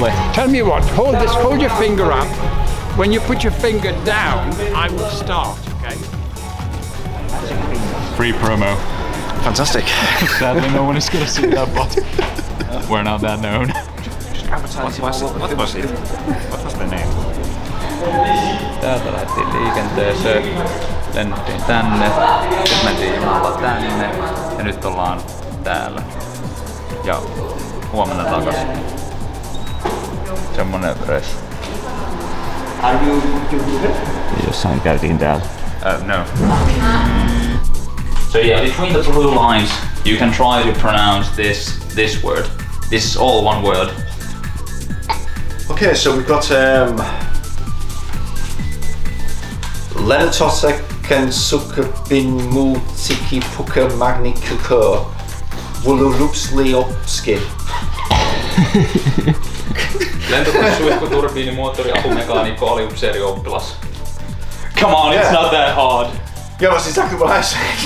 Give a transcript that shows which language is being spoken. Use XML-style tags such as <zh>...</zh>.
<en>Okay, tell me what, hold your finger up. When you put your finger down, I will start, okay? Free promo. Fantastic. Sadly, no one is gonna see that, but we're not that known. What was it? What was the name?</en> <fi>Täältä lähdettiin liikenteeseen, lennettiin tänne, sitten mentiin junalla tänne ja nyt ollaan täällä. Ja huomenna takas. Semmonen reissu. Jossain käytiin täällä. No.</fi> <en>So yeah, between the blue lines, you can try to pronounce this word. This is all one word. Okay, so we've got Lenotoseken Sukabin Multiki Puka Magni Kuko Wululupsliopski.</en> <fi>Lentokone, suihkuturbiini, moottori, apumekaanikko, aliupseerioppilas.</fi> <en>Come on, it's not that hard. Yeah, that's exactly what I said.</en>